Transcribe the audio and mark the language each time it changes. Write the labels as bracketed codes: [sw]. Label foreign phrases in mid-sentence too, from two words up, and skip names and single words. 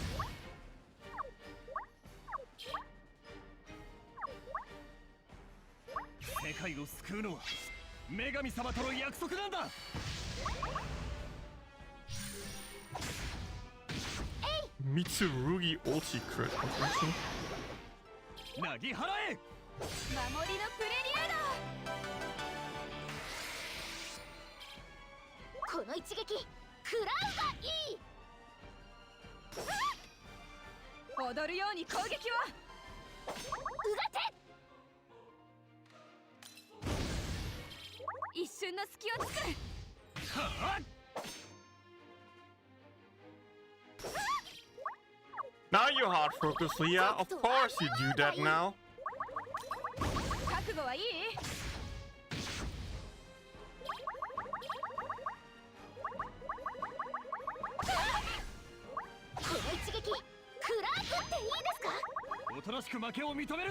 [ja] 世界を救うのは女神様との約束なんだ。 [en] Mitsurugi ulti crit. [ja] なぎ払え。守りのプレリュード。この一撃食らうがいい。踊るように攻撃を。うがて。一瞬の隙を作る。はっ。 [en] Now you hard focus, Leah. Of course you do that now. [ja] 覚悟はいい？この一撃食らっていいですか？おとなしく負けを認める。